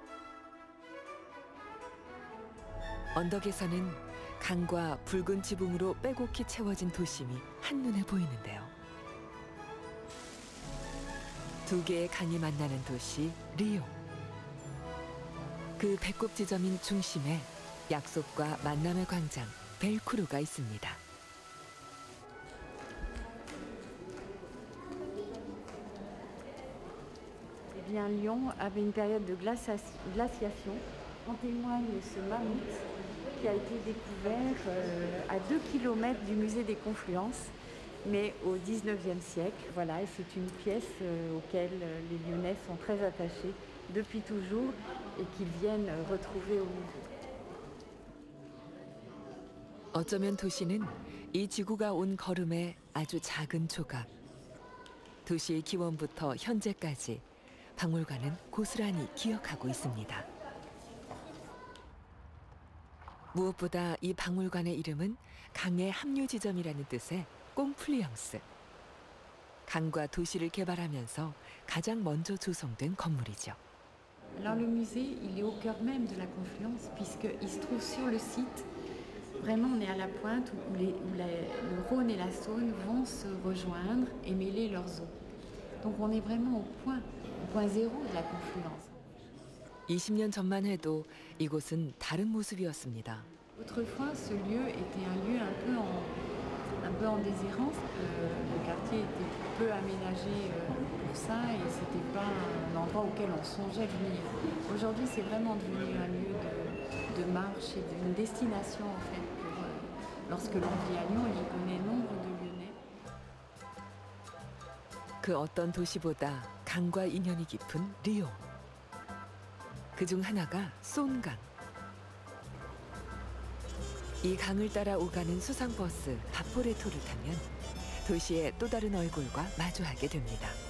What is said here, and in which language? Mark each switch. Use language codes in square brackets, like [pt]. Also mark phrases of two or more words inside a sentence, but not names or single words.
[ko] 언덕에서는 강과 붉은 지붕으로 빼곡히 채워진 도심이 한눈에 보이는데요. 두 개의 강이 만나는 도시 리옹. 그 배꼽 지점인 중심에 약속과 만남의 광장 벨쿠르가 있습니다. [fr] Eh bien, Lyon avait une période de glaciation. En témoigne ce mammouth qui a été découvert à 2 km du musée des Confluences, mais au 19e siècle. Voilà, et c'est une pièce auquel les Lyonnais sont très attachés depuis toujours et qu'ils viennent retrouver au musée. [ko] 어쩌면 도시는 이 지구가 온 걸음의 아주 작은 조각. 도시의 기원부터 현재까지 박물관은 고스란히 기억하고 있습니다. 무엇보다 이 박물관의 이름은 강의 합류 지점이라는 뜻의 꽁플리앙스. 강과 도시를 개발하면서 가장 먼저 조성된 건물이죠. [fr] Alors le musée, il est au cœur même de la Confluence puisqu'il se trouve sur le site. Vraiment, on est à la pointe où le Rhône et la Saône vont se rejoindre et mêler leurs eaux. Donc on est vraiment au point zéro de la Confluence. [ko] 20년 전만 해도 이곳은 다른 모습이었습니다. [fr] Autrefois, ce lieu était un lieu un peu en déshérence. Le quartier était peu aménagé pour ça et c'était pas un endroit auquel on songeait venir. Aujourd'hui, c'est vraiment devenu un lieu de marche et d'une destination en fait. Lorsque l'on vit à Lyon, il y connaît nombre de Lyonnais. [ko] 그 어떤 도시보다 강과 인연이 깊은 리옹. 그중 하나가 쏜강. 이 강을 따라 오가는 수상버스 바포레토를 타면 도시의 또 다른 얼굴과 마주하게 됩니다.